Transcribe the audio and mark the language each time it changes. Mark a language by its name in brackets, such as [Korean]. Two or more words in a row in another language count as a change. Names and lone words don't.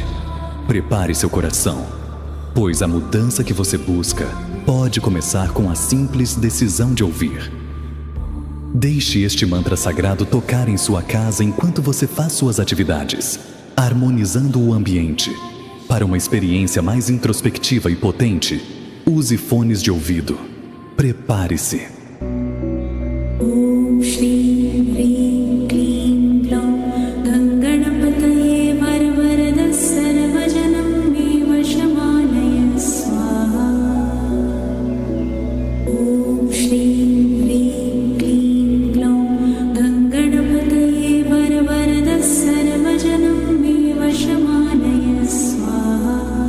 [Portuguese] Prepare seu coração, pois a mudança que você busca pode começar com a simples decisão de ouvir. Deixe este mantra sagrado tocar em sua casa enquanto você faz suas atividades, harmonizando o ambiente. Para uma experiência mais introspectiva e potente, use fones de ouvido. Prepare-se. [Sanskrit] Om Shri Hrim Klim Glaum Ganganapataye Varvarada Sarvajanam Me Vashamanaya Swaha. Om Shri Hrim Klim Glaum Ganganapataye Varvarada Sarvajanam Me Vashamanaya Swaha.